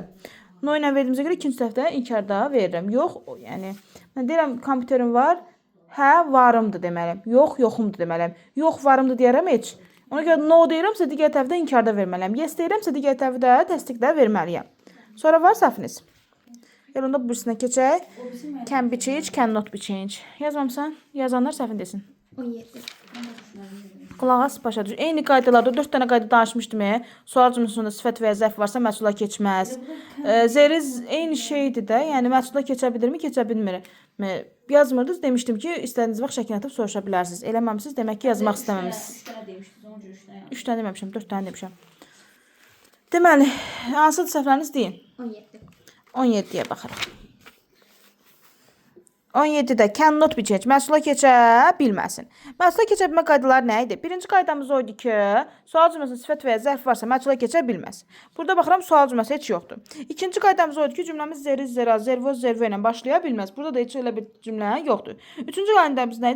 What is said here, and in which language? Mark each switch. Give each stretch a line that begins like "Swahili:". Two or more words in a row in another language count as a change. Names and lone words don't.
Azerbaijani: No ilə verdiyimizə görə ikinci səhvdə inkarda verirəm. Yox, yəni, mən deyirəm, kompüterim var. Hə, varımdır deməliyəm. Yox, yoxumdur deməliyəm. Yox, varımdır deyərəm heç. Ona görə no deyirəmsə, digər tərəfdə inkarda verməliyəm. Yes deyirəmsə, digər tərəfdə təsdiqdə verməliyəm. Sonra var səhviniz. Elə onda birisinə keçək.
English: Can be changed, cannot be changed.
Azerbaijani: Yazmamısan? Yazanlar səhvin desin. 17. Qulaq as, başa düş. Eyni qaydalarda 4 dənə qayda danışmışdım. Sual cümləsində sifət və ya zərf varsa məhsula keçməz. Zeriz eyni şeydir də. Yəni məhsula keçə bilirmi, keçə bilmir. Yazmırdınız, demişdim ki, istədiyiniz vaxt şəklini atıb soruşa bilərsiniz. Eləməmisiniz, demək ki, yazmaq istəməmisiniz. 3 dənə demişdiniz, onun üçün 3 dənə. 3 dənə deməmişəm, 4 dənə demişəm. Deməli, hansıdır səhvləriniz deyin. 17. 17-yə baxırıq. 17-də
English: cannot be changed.
Azerbaijani: Məhsula keçə bilməsin. Məhsula keçə bilmə qaydaları nə idi? Birinci qaydamız o idi ki, sual cümləsində sifət və ya zərf varsa məhsula keçə bilməz. Burada baxıram, sual cümləsi heç yoxdur. İkinci qaydamız o idi ki, cümləmiz zeriz, zera, zervoz, zervo ilə başlaya bilməz. Burada da heç elə bir cümlə yoxdur. Üçüncü qaydamız nə idi?